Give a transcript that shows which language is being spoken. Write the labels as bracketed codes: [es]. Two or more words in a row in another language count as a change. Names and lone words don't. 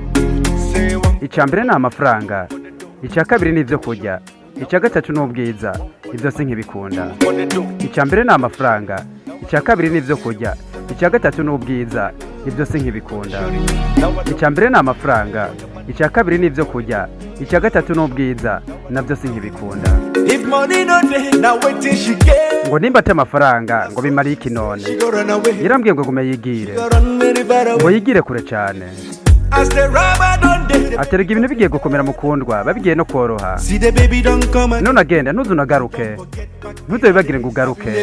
[rn] Icambere na amafaranga, icya kabiri nivyo kurya, icya gatatu n'ubwiza. Ivyo sinkibikunda. Icambere na amafaranga, icya kabiri nivyo kurya, icya gatatu n'ubwiza. Ivyo sinkibikunda. Icambere na amafaranga, icya kabiri nivyo kurya, icya gatatu n'ubwiza. Navyo sinkibikunda. [pcm] If money no dey, now wait till she get. [rn] Ngo nimba ata amafaranga ngo bimari iki none. Yarambwiye ngo gume yigire. Ngo yigire kure cyane. Aterega ibintu bigiye gukomera mukundwa babigiye no koroha. None agenda ntuzunagaruke. Ntuzabibagire ngo ugaruke.